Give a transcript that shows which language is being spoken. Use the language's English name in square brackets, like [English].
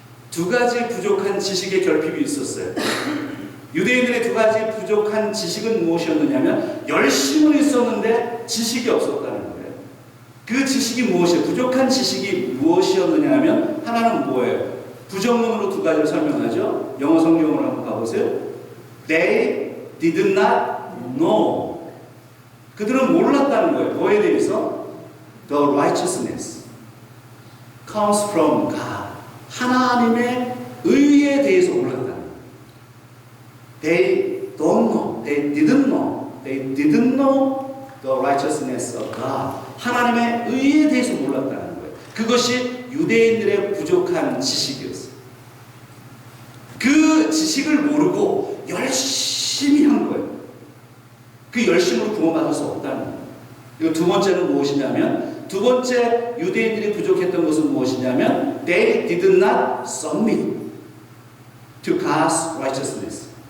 [Korean] 두 가지 부족한 지식의 결핍이 있었어요. 유대인들의 두 가지 부족한 지식은 무엇이었느냐면 열심은 있었는데 지식이 없었다는 거예요. 그 지식이 무엇이에요? 부족한 지식이 무엇이었느냐면 하나는 뭐예요? 부정문으로 두 가지를 설명하죠. 영어 성경으로 한번 가보세요. [English] They did not know. [Korean] 그들은 몰랐다는 거예요. 뭐에 대해서? [English] The righteousness comes from God. [Korean] 하나님의 의에 대해서 몰랐다는 거예요. [English] They don't know. They didn't know. They didn't know the righteousness of God. [Korean] 하나님의 의에 대해서 몰랐다는 거예요. 그것이 유대인들의 부족한 지식이었어요. 그 지식을 모르고 열심히 한 거예요. 그 열심으로 구원받을 수 없다는 거예요. 그리고 두 번째는 무엇이냐면, 두 번째 유대인들이 부족했던 것은 무엇이냐면 [English] They did not submit to God's righteousness.